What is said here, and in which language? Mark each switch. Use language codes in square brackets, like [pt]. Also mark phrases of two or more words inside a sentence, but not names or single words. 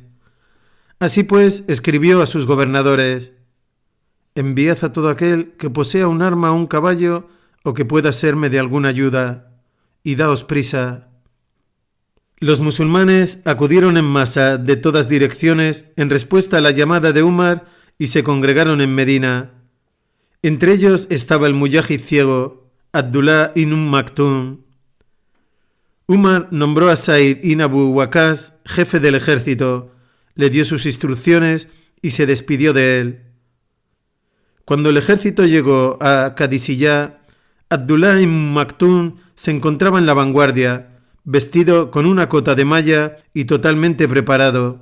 [es] Así pues, escribió a sus gobernadores: enviad a todo aquel que posea un arma o un caballo o que pueda serme de alguna ayuda, y daos prisa. Los musulmanes acudieron en masa de todas direcciones en respuesta a la llamada de Umar y se congregaron en Medina. Entre ellos estaba el mujahid ciego, Abdullah ibn Maktum. Umar nombró a Said ibn Abu Waqqas jefe del ejército, le dio sus instrucciones y se despidió de él. Cuando el ejército llegó a Qadisiyah, Abdullah ibn Maktum se encontraba en la vanguardia, vestido con una cota de malla y totalmente preparado.